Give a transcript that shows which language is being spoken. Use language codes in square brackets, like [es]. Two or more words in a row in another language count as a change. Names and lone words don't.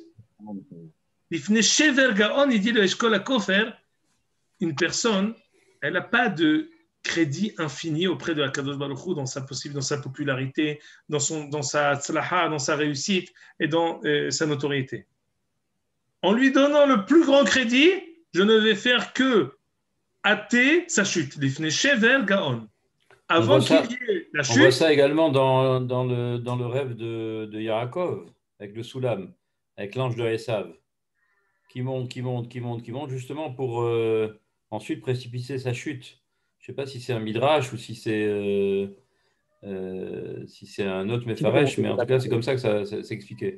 [fr] Il dit le Eshkol HaKofer, une personne, elle n'a pas de crédit infini auprès de [he] הקדוש ברוך הוא [fr] dans sa popularité, dans sa tzlaha, dans sa réussite et dans sa notoriété. En lui donnant le plus grand crédit, je ne vais faire que hâter sa chute. [he] לפני שבר גאון. [fr] Avant qu'il y ait la chute. On voit ça également dans le rêve de Yaakov, avec le Soulam, avec l'ange de Esav, qui monte, justement pour ensuite précipiter sa chute. Je ne sais pas si c'est un midrash ou si c'est Si c'est un autre Mefaresh, mais en tout cas, c'est comme ça que ça s'expliquait.